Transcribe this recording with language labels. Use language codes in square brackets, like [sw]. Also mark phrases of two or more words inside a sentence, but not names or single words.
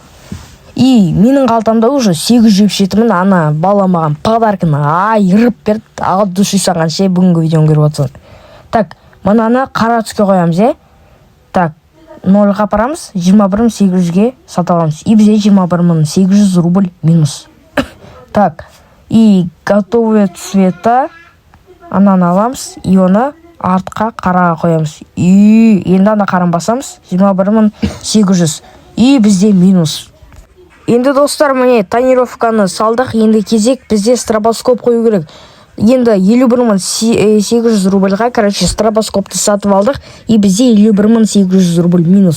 [kk] И менің қалтамда уже 877 000 ана бала маған подарканы айырып берді. [ru] От души [kk] саған бүгінгі видеоны көріп отырсың. Мынаны қара түске қоямыз, 0-ға апарамыз, 21 800-ге сатып аламыз. И бізде 21 800 рубль минус. [ru] И готовые цвета [kk] ананы аламыз, и оны артқа қараға қоямыз. И енді ана қаран басамыз, 21 800. И бізде минус. Енді достар, міне тонировканы салдық. Енді кезек, бізде стробоскоп қою керек. енді 51.800 рубльға, короче, стробоскопты сатып алдық, и бізде 51.800 рубль минус.